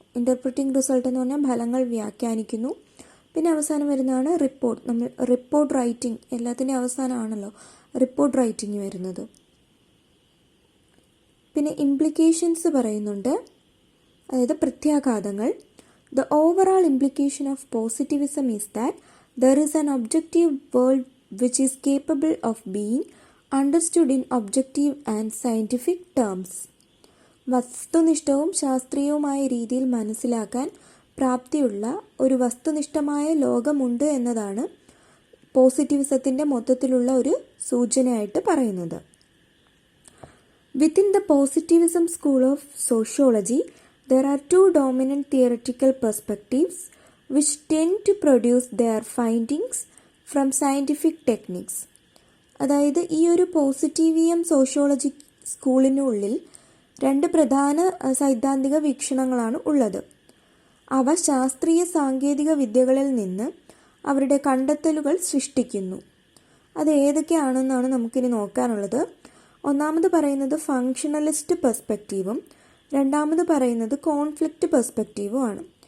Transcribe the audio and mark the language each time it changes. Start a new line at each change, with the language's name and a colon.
Malayalam: Interpreting result എന്ന് പറഞ്ഞാൽ ഫലങ്ങൾ വ്യാഖ്യാനിക്കുന്നു. പിന്നെ അവസാനം വരുന്നതാണ് റിപ്പോർട്ട്. നമ്മൾ റിപ്പോർട്ട് റൈറ്റിംഗ്, എല്ലാത്തിൻ്റെയും അവസാനമാണല്ലോ റിപ്പോർട്ട് റൈറ്റിംഗ് വരുന്നത്. പിന്നെ ഇംപ്ലിക്കേഷൻസ് പറയുന്നുണ്ട്, അതായത് പ്രത്യാഘാതങ്ങൾ.
English: The overall implication of positivism is that there is an objective world which is capable of being understood in objective and scientific terms.
Malayalam: വസ്തുനിഷ്ഠവും ശാസ്ത്രീയവുമായ രീതിയിൽ മനസ്സിലാക്കാൻ പ്രാപ്തിയുള്ള ഒരു വസ്തുനിഷ്ഠമായ ലോകമുണ്ട് എന്നതാണ് പോസിറ്റിവിസത്തിൻ്റെ മൊത്തത്തിലുള്ള ഒരു സൂചനയായിട്ട് പറയുന്നത്.
English: Within the positivism school of sociology, there are two dominant theoretical perspectives which tend to produce their findings from scientific techniques.
Malayalam: അതായത് ഈ ഒരു പോസിറ്റീവിയം സോഷ്യോളജി സ്കൂളിനുള്ളിൽ രണ്ട് പ്രധാന സൈദ്ധാന്തിക വീക്ഷണങ്ങളാണ് ഉള്ളത്. അവ ശാസ്ത്രീയ സാങ്കേതിക വിദ്യകളിൽ നിന്ന് അവരുടെ കണ്ടെത്തലുകൾ സൃഷ്ടിക്കുന്നു. അത് ഏതൊക്കെയാണെന്നാണ് നമുക്കിനി നോക്കാനുള്ളത്. ഒന്നാമത് പറയുന്നത് ഫങ്ഷണലിസ്റ്റ് പെർസ്പെക്റ്റീവും രണ്ടാമത് പറയുന്നത് കോൺഫ്ലിക്റ്റ് പെർസ്പെക്റ്റീവുമാണ്.